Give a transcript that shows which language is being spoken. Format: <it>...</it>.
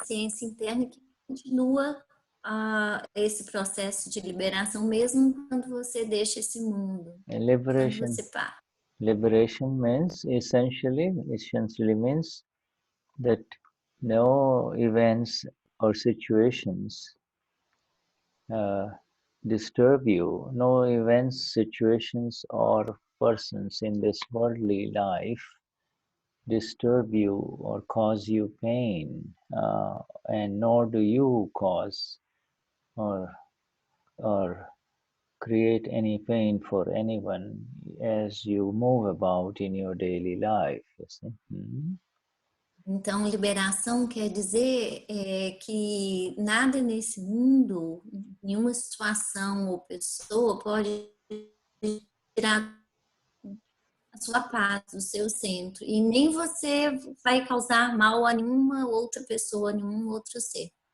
<pt>a ciência interna que continua esse processo de liberação, mesmo quando você deixa esse mundo. Quando você para.</pt> <en>Liberation means essentially means that no events or situations disturb you, no events, situations, or persons in this worldly life disturb you or cause you pain, and nor do you cause or create any pain for anyone as you move about in your daily life. You see?</en> <pt>Então, liberação quer dizer que nada nesse mundo, nenhuma situação ou pessoa pode tirar a sua paz, o seu centro. E nem você vai causar mal a nenhuma outra pessoa, a nenhum outro ser.</pt>